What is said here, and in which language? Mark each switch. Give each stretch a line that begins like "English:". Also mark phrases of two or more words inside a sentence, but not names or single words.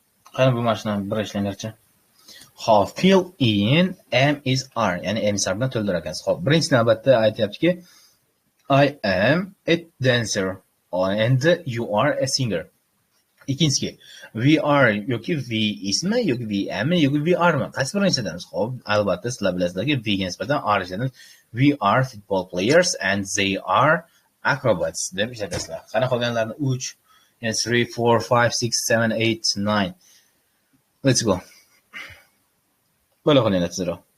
Uzbek: Qani bu mashinani bir ishlanglarchi. Hop,
English: fill in am is are, ya'ni am is are
Uzbek: bilan to'ldirar ekansiz. Hop, birinchi navbatda aytyaptiki
English: I am a dancer and you are a singer. Ikkinchisi we are yoki we
Uzbek: ismi yoki
English: we am yoki we are mi?
Uzbek: Qaysi birini ishlatamiz? Hop, albatta sizlar bilasizlarki we ga nisbatan are ishlatamiz.
English: We are football players and they are acrobats
Uzbek: deb ishlatasizlar. Qani qolganlarni 3, yani 3, 4, 5, 6, 7, 8, 9.
English: Let's go.
Uzbek: Böyle qilinglar tezroq.